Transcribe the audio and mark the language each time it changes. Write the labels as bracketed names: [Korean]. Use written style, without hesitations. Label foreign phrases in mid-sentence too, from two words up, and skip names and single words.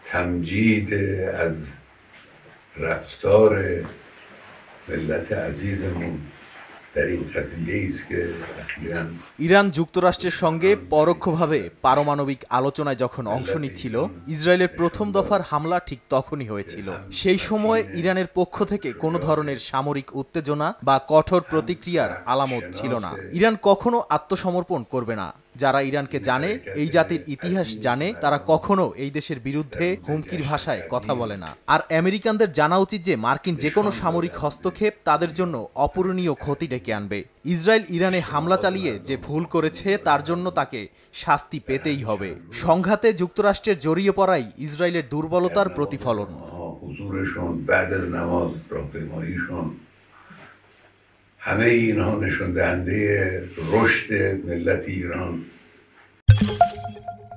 [Persian] تمجید از رفتار ملت عزیزمون در این قضیه است که اخیراً [Bangla] ইরান যুক্তরাষ্ট্রের সঙ্গে পরোক্ষভাবে পারমাণবিক আলোচনায় যখন অংশ নিচ্ছিল, ইসরায়েলের প্রথম দফার হামলা ঠিক তখনই হয়েছিল। সেই সময় ইরানের পক্ষ থেকে কোনো ধরনের সামরিক উত্তেজনা বা কঠোর প্রতিক্রিয়ার আলামত ছিল না। ইরান কখনো আত্মসমর্পণ করবে না। যারা ইরানকে জানে, এই জাতির ইতিহাস জানে, তারা কখনো এই দেশের বিরুদ্ধে হুমকির ভাষায় কথা বলে না। আর আমেরিকানদের জানা উচিত যে মার্কিন যে কোনো সামরিক হস্তক্ষেপ তাদের জন্য অপূরণীয় ক্ষতি ডেকে আনবে। ইসরায়েল ইরানে হামলা চালিয়ে যে ভুল করেছে তার জন্য তাকে শাস্তি পেতেই হবে। সংঘাতে যুক্তরাষ্ট্রের জড়িয়ে পড়াই ইসরায়েলের দুর্বলতার প্রতিফলন। [Persian] حضورشون بعد از نماز راهپیماییشون همه اینها نشون دهنده رشد ملت ایران